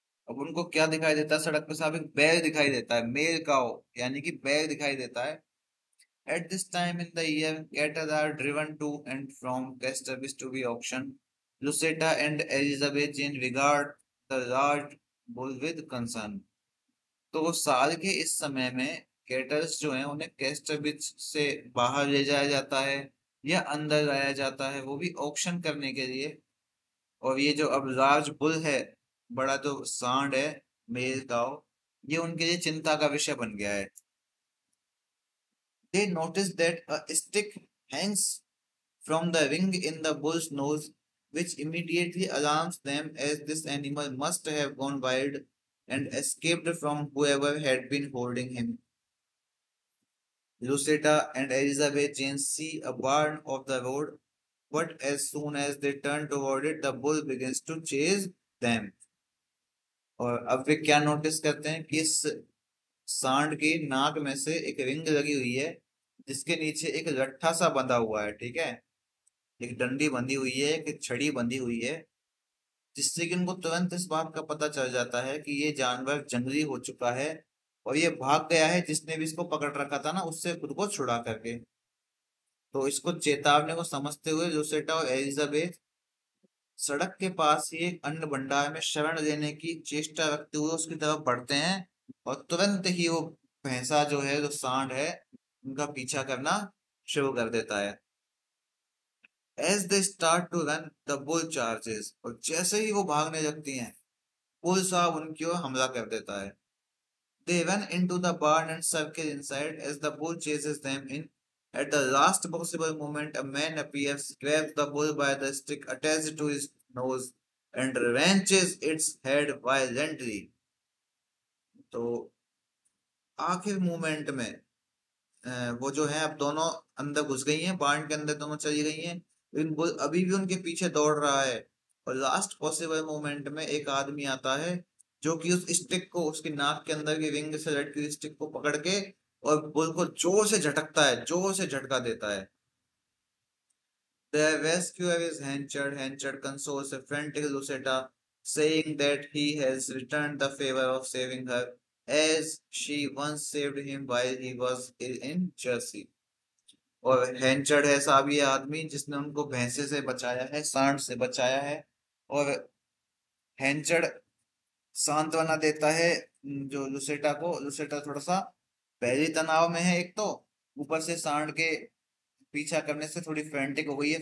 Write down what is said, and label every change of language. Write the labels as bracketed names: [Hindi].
[Hindi] अब उनको क्या दिखाई देता है सड़क पे साहब? एक बैल दिखाई देता है, [English] male cow, [Hindi] यानी कि बैल दिखाई देता है। [English] At this time in the year, cattle are driven to and from Casterbis to be auctioned. Lucetta and Elizabeth Jane regard the large bull with concern. [Hindi] तो साल के इस समय में कैटल्स जो हैं उन्हें कैस्टरबिच से बाहर ले जाया जाता है या अंदर लाया जाता है, वो भी ऑक्शन करने के लिए। और ये जो अब [English] large bull [Hindi] है, बड़ा जो सांड है, [English] male cow, [Hindi] ये उनके लिए चिंता का विषय बन गया है। [English] They notice that a stick hangs from the ring in the bull's nose, which immediately alarms them, as this animal must have gone wild and escaped from whoever had been holding him. Lucetta and Elizabeth Jane see a barn off the road, but as soon as they turn toward it, the bull begins to chase them. [Hindi] और अब वे क्या notice करते हैं कि इस सांड की नाक में से एक रिंग लगी हुई है, जिसके नीचे एक लट्ठा सा बंधा हुआ है। ठीक है। एक डंडी बंधी हुई है, एक छड़ी बंधी हुई है, जिससे कि उनको तुरंत इस बात का पता चल जाता है कि ये जानवर जंगली हो चुका है और ये भाग गया है, जिसने भी इसको पकड़ रखा था ना उससे खुद को छुड़ा करके। तो इसको चेतावनी को समझते हुए लुसेटा और एलिजाबेथ सड़क के पास ही एक अन्न भंडार में शरण लेने की चेष्टा रखते हुए उसकी तरफ बढ़ते हैं। और तुरंत ही वो भैंसा जो है, जो सांड है, उनका पीछा करना शुरू कर देता है। [English] As they start to run, the bull charges. [Hindi] और जैसे ही वो भागने लगती हैं, बुल साहब उनकी ओर हमला कर देता है। [English] They run into the barn and circle inside as the bull chases them in. At the last possible moment, a man appears, grabs the bull by the stick attached to his nose, and wrenches its head violently. [Hindi] तो आखिर moment में वो जो है अब दोनों अंदर घुस गई हैं, बाण के अंदर दोनों चली गई हैं, लेकिन वो अभी भी उनके पीछे दौड़ रहा है। और [English] last possible moment [Hindi] में एक आदमी आता है जो कि उस स्टिक को, उसकी नाक के अंदर की रिंग से लटकी हुई स्टिक को पकड़ के और बुल को जोर से झटकता है, जोर से झटका देता है। [English] The rescuer is Henchard. Henchard consoles a frantic Lucetta, saying that he has returned the favor of saving her, as she once saved him while he was in Jersey. [Hindi] और हैंचर्ड है साहब ये आदमी जिसने उनको भैंसे से बचाया है, सांड से बचाया है। और हैंचर्ड सांत्वना देता है जो लुसेटा को। लुसेटा थोड़ा सा पहले तनाव में है, एक तो ऊपर से सांड के पीछा करने से थोड़ी फ्रेंटिक हो गई है।